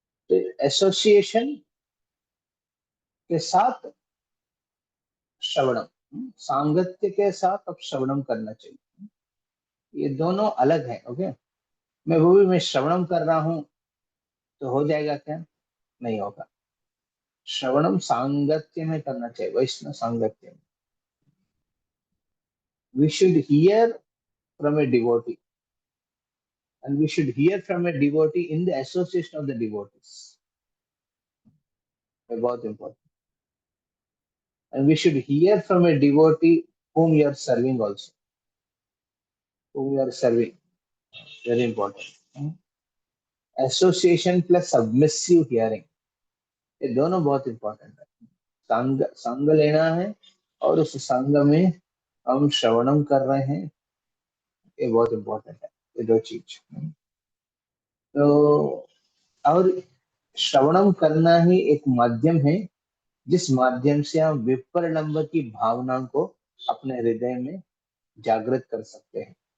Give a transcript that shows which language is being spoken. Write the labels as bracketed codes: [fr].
[hi] तो एसोसिएशन के साथ श्रवणम, सांगत्य के साथ अब श्रवणम करना चाहिए। ये दोनों अलग है। ओके, मैं श्रवणम कर रहा हूँ तो हो जाएगा क्या? नहीं होगा। श्रवणम सांगत्य में करना चाहिए, वैष्णव सांगत्य में। [en] We should hear from a devotee, and we should hear from a devotee in the association of the devotees. [hi] ये बहुत important. [en] And we should hear from a devotee whom you are serving also. Whom you are serving. Very important. Association plus submissive hearing. [hi] ये दोनों बहुत important है। संग लेना है और उस संग में हम श्रवणम कर रहे हैं, ये बहुत important है। ये दो चीज। तो और श्रवणम करना ही एक माध्यम है जिस माध्यम से हम विप्रलंब की भावना को अपने हृदय में जागृत कर सकते हैं।